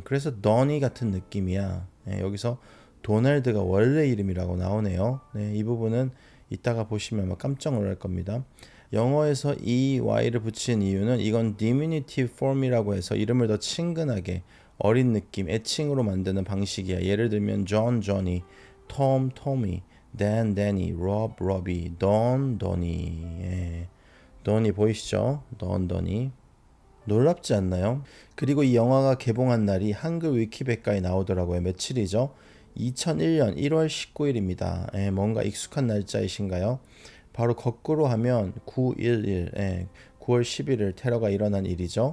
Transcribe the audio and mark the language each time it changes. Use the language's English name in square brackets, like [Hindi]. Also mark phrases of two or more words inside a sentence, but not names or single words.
[Korean] 그래서 너니 같은 느낌이야. 네, 여기서 도널드가 원래 이름이라고 나오네요. 네, 이 부분은 이따가 보시면 아마 깜짝 놀랄 겁니다. 영어에서 EY를 붙인 이유는 이건 [English] diminutive form [Korean] 이라고 해서 이름을 더 친근하게 어린 느낌, 애칭으로 만드는 방식이야. 예를 들면 John, Johnny, Tom, Tommy, Dan, Danny, Rob, Robbie, Don, Donny. 예. Donny 보이시죠? Don, Donny. 놀랍지 않나요? 그리고 이 영화가 개봉한 날이 한글 위키백과에 나오더라고요. 며칠이죠? 2001년 1월 19일입니다. 예, 뭔가 익숙한 날짜이신가요? 바로 거꾸로 하면 9.11, 9월 11일 테러가 일어난 일이죠.